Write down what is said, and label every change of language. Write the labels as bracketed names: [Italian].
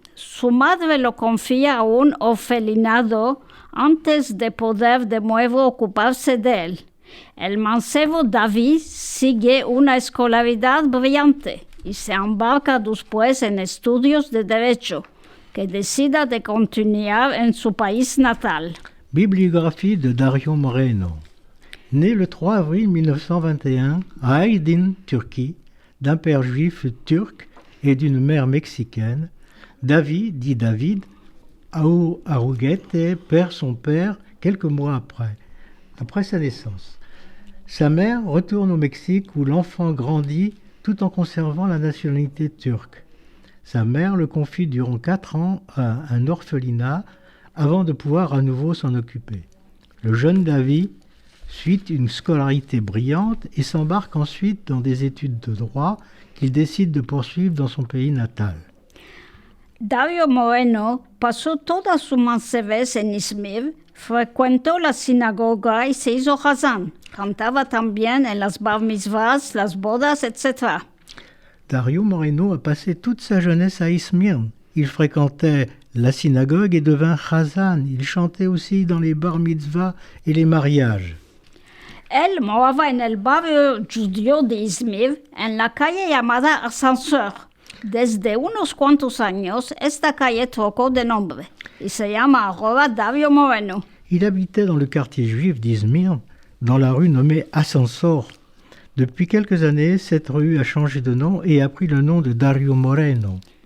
[Ladino] Su madre lo confía a un orfelinado antes de poder de nuevo ocuparse de él. El mancebo David sigue una escolaridad brillante y se embarca después en estudios de Derecho, que decide de continuar en su país natal. [French] Bibliographie de Dario Moreno. Né le 3 avril 1921 à Aydın, Turquie, d'un père juif turc et d'une mère mexicaine, David, dit David, Arguete perd son père quelques mois après sa naissance. Sa mère retourne au Mexique où l'enfant grandit tout en conservant la nationalité turque. Sa mère le confie durant 4 ans à un orphelinat avant de pouvoir à nouveau s'en occuper. Le jeune David suit une scolarité brillante et s'embarque ensuite dans des études de droit qu'il décide de poursuivre dans son pays natal. [Ladino] Dario Moreno pasó toda su mancebez en Izmir, frecuentó la sinagoga y se hizo Hazán. Cantaba también en las bar mitzvahs, las bodas, etc. [French] Dario Moreno a passé toute sa jeunesse à Izmir. Il fréquentait la synagogue et devint Hazan. Il chantait aussi dans les bar mitzvahs et les mariages. [Ladino] Él moraba en el barrio judío de Izmir, en la calle llamada Ascensor. Desde unos cuantos años, esta calle trocó de nombre y se llama ahora Dario Moreno. [French] Il habitait dans le quartier juif d'Izmir, dans la rue nommée Ascensor. Depuis quelques années, cette rue a changé de nom et a pris le nom de Dario Moreno.